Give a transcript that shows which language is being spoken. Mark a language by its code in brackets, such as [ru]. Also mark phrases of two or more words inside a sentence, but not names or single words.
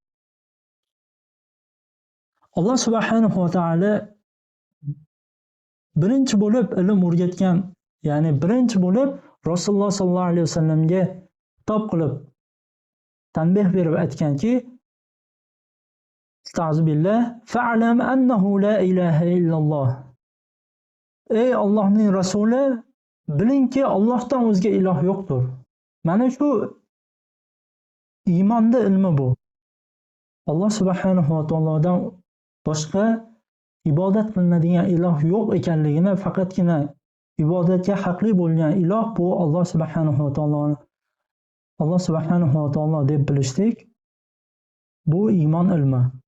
[uz] Alloh [ar] سبحانه وتعالى [uz] birinchi bo'lib ilm o'rgatgan, ya'ni birinchi bo'lib Rasululloh [ar] صلى الله عليه وسلم [uz] xitob qilib tanbeh berib aytganki, Estağfirullah, [ar] فاعلم أنه لا إله إلا الله. [uz] Ey Allohning rasuli, bilingki Allohdan o'zga iloh yo'qdir. Mana shu iymonda ilmi bu. Alloh [ar] سبحانه وتعالى [uz] boshqa ibodat qilinadigan iloh yo'q ekanligini, faqatgina ibodatga haqli bo'lgan iloh bu Alloh [ar] سبحانه وتعالى [uz] Alloh [ar] سبحانه وتعالى [uz] deb bilishlik bu iymon ilmi.